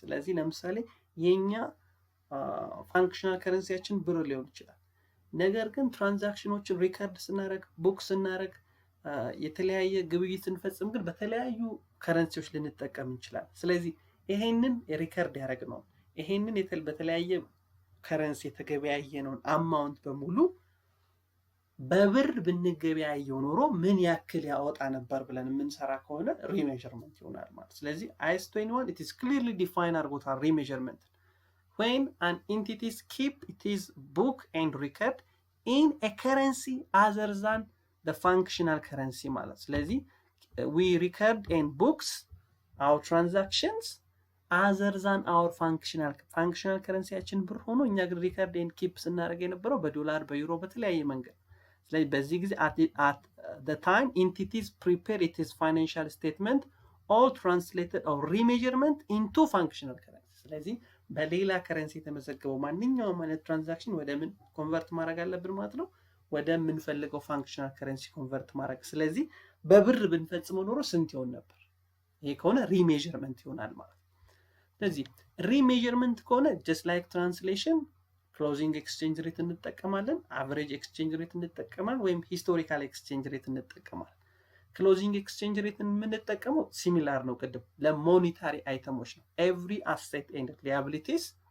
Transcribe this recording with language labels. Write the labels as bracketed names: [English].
[Amharic] ስለዚህ ለምሳሌ የኛ functional currencyያችን ብር ሊሆን ይችላል። ነገር ግን ትራንዛክሽኖችን ሪከርድ ስናደርግ ቡክ ስናደርግ የተለያየ ግብይት ስንፈጽም ግን በተለያዩ ከረንሲዎች ልንጠቀም እንችላለን። ስለዚህ ይሄንን ሪከርድ ያደረግነው ይሄንን በተለያየ ከረንሲ የተገበያየነውን አማውንት በሙሉ በብር ብንገበያየው ኖሮ ምን ያክል ያወጣ ነበር ብለን የምንሰራ ከሆነ remeasurement ይሆናል ማለት። ስለዚህ IAS 21 [English] it is clearly defined [Amharic] አድርጎታል remeasurement. [English] when an entity keep its book and record in a currency other than the functional currency [Amharic] ማለት። ስለዚህ [English] we record and books our transactions other than our functional currencyያችን [Amharic] ብር ሆኖ እኛ ግን [English] record and keep [Amharic] ስናደርግ የነበረው በዶላር በዩሮ በተለያየ መንገድ። ስለዚህ በዚህ ጊዜ [English] at the time entities prepare its financial statement all translated or remeasurement into functional currency. [Amharic] ስለዚህ በሌላ ከረንሲ የተመዘገበው ማንኛውም አይነት ትራንዛክሽን ወደ ምን ኮንቨርት ማድረግ አለብን ማለት ነው? ወደ ምንፈልገው ፋንክሽናል ከረንሲ ኮንቨርት ማድረግ። ስለዚህ በብር ብንፈጽመው ኖሮ ስንት ይሆን ነበር? ይሄ ከሆነ remeasurement ይሆናል ማለት ነው። ስለዚህ remeasurement ከሆነ [English] just like translation closing exchange rate [Amharic] እንጠቀማለን፣ average exchange rate እንጠቀማለን፣ ወይም historical exchange rate እንጠቀማለን። closing exchange rate የምንጠቀመው ሲሚላር ነው ቅድም ለሞኔታሪ አይተሞች ነው። [English] every asset and liabilities